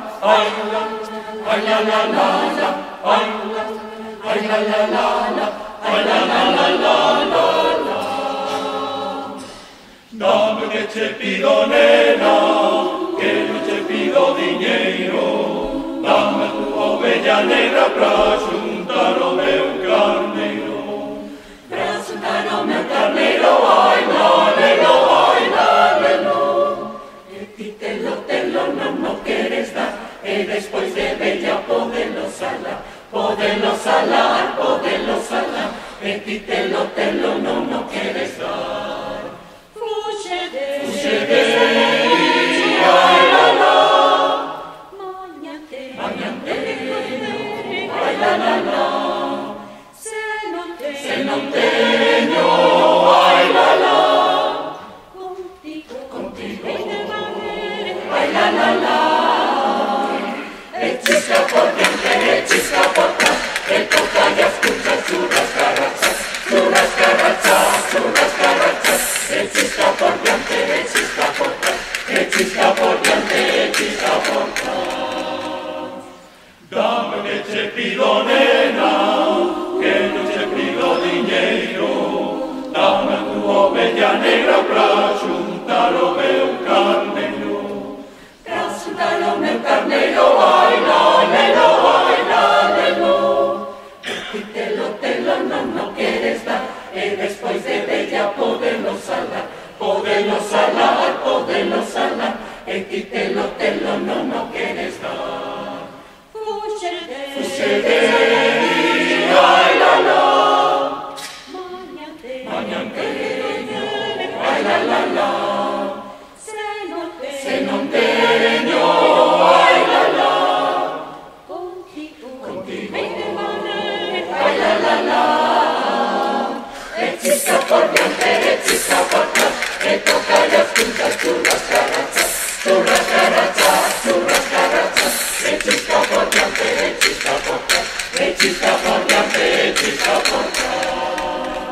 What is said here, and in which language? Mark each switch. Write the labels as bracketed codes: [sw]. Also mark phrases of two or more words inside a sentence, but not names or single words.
[es] ay la la la la, ay la la la la, ay la la la la la la. Dame que te pido, nena, que no te pido dinero. [gl] Dame tu ovella negra para juntar o meu carneiro. Para juntar o meu carneiro, ai la lelo, ai la lelo. E ti telo, no queres dar, e despois de bella podelo salar, e ti telo, no queres dar. Fuxe de, ai la la, mañante, ai la la la, se non teño, ai la la, contigo, ai la la la, e chisca por diante, e chisca por atrás, e [es] toca y escucha [gl] churras carrachas, e chisca por diante, e chisca por atrás, e chisca por diante, e chisca por atrás. [es] Dame que te pido, nena, que no te pido dinero. [gl] Dame tu ovella negra para juntar o meu carneiro. Para juntar o meu carneiro, ai la lelo, ai la lelo. E telo, no queres dar, e despois de bella podelo salar, e ti telo, no queres dar. Fuxe de, ai la la, mañante, ai la la la, se non teño, ai la la, contigo, ai la la la, e chisca por diante, e chisca por atrás, e [es] toca y escucha [gl] churras carrachas, e chisca por diante, e chisca por atrás, e chisca por diante, e chisca por atrás.